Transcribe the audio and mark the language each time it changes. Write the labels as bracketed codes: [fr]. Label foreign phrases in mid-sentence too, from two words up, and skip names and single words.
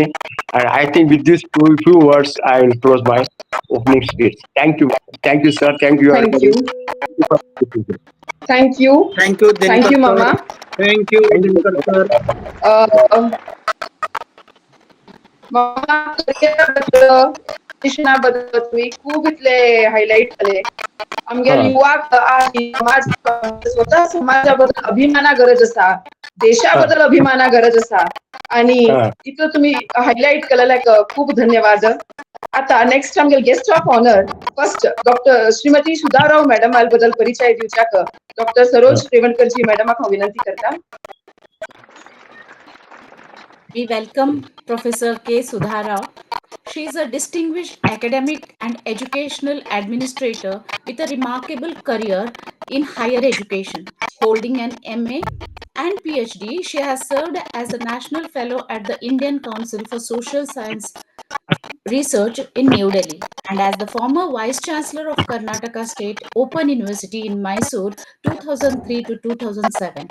[en] And I think with these few words, I will close my opening speech. Thank you. Thank you, sir. Thank you, Thank everybody. you. Thank you. Thank you, Thank Dinkar you, sir. Mama. Thank you, Thank Dinkar sir. [mr] Uh, Mama, career शिक्षणाबद्दल तुम्ही खूप इथले हायलाइट केले. [kok] आमगेर [en] you. [kok] युवाक आज समाज स्वतः समाजाबद्दल अभिमाना गरज असा, देशाबद्दल अभिमाना गरज असा [mr] आणि इथं तुम्ही हायलाइट केलेल्या खूप धन्यवाद. [kok] आता नेक्स्ट आमगे [en] guest of honour first [kok] डॉक्टर श्रीमती सुधाराव मॅडम बद्दल परिचय दिवच्याक डॉक्टर सरोज रेवणकरजी मॅडमाक हांव विनंती करता. [en] We welcome Professor K. Sudharao. She is a distinguished academic and educational administrator with a remarkable career in higher education. Holding an MA and PhD, she has served as a National Fellow at the Indian Council for Social Science Research in New Delhi and as the former Vice Chancellor of Karnataka State Open University in Mysore 2003 to 2007.